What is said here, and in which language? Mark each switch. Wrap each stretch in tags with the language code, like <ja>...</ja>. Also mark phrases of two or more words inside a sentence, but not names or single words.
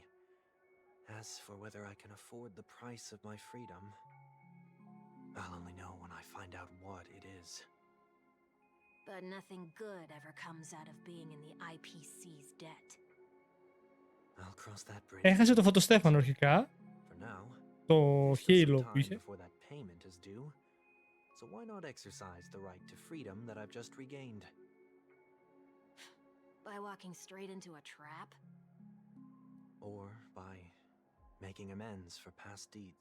<en>As for whether I can afford the price of my freedom, I'll only know when I find out what it is. But nothing good ever comes out of being in the IPC's debt. I'll cross that bridge.</en> <el>Έχασε το φωτοστέφανο αρχικά.</el> <en>For now,</en> <el>Το</el> <en>there's still some</en> <el>Halo που</el> <en>time</en> <el>είχε.</el> <en>before that payment is due. So why not exercise the right to freedom that I've just regained? By walking straight into a trap? Or by making amends for past deeds.</en>